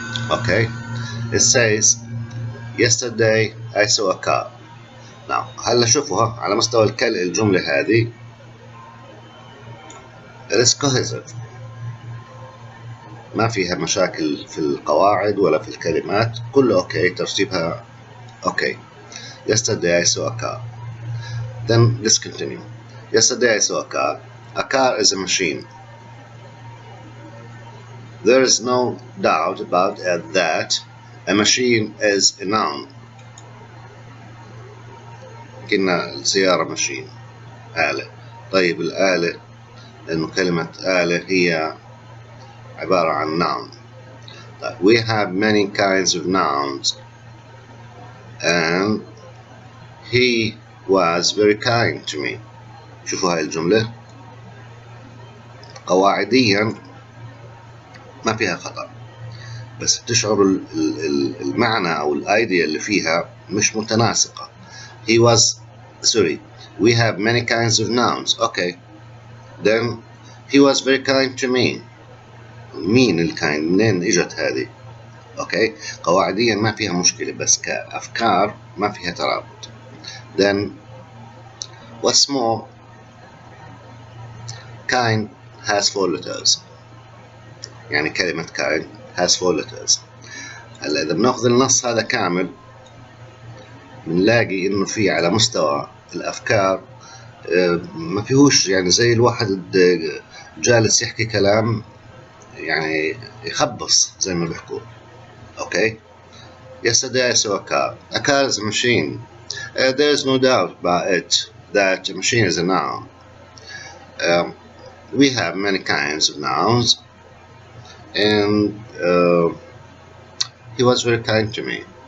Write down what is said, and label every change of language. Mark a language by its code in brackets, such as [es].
[en] Okay, it says yesterday I saw a car. [ar] Now هلا شوفوها على مستوى الجملة هذه [en] it is cohesive، [ar] ما فيها مشاكل في القواعد ولا في الكلمات، كله أوكي، ترتيبها أوكي. [en] Yesterday I saw a car. Then let's continue. Yesterday I saw a car. A car is a machine. There is no doubt about that a machine is a noun. [ar] كنا السيارة ماشين، آلة. طيب الآلة، لأنه كلمة آلة هي عبارة عن noun. [en] طيب we have many kinds of nouns and he was very kind to me. [ar] شوفوا هاي الجملة قواعديا ما فيها خطأ، بس بتشعروا المعنى أو الأيديا اللي فيها مش متناسقة. [en] He was, sorry, we have many kinds of nouns. Okay, then he was very kind to me. [ar] مين الكايند؟ منين اجت هذه؟ اوكي، قواعديا ما فيها مشكلة، بس كأفكار ما فيها ترابط. [en] Then what's more, kind has 4 letters. [ar] يعني كلمة [en] kind has 4 letters. [ar] هلا إذا بناخذ النص هذا كامل بنلاقي إنه في على مستوى الأفكار ما فيهوش، يعني زي الواحد جالس يحكي كلام يعني يخبص زي ما بيحكوا. [en] Okay, yesterday I saw a car. A car is a machine. There is no doubt about it that a machine is a noun. We have many kinds of nouns, and he was very kind to me.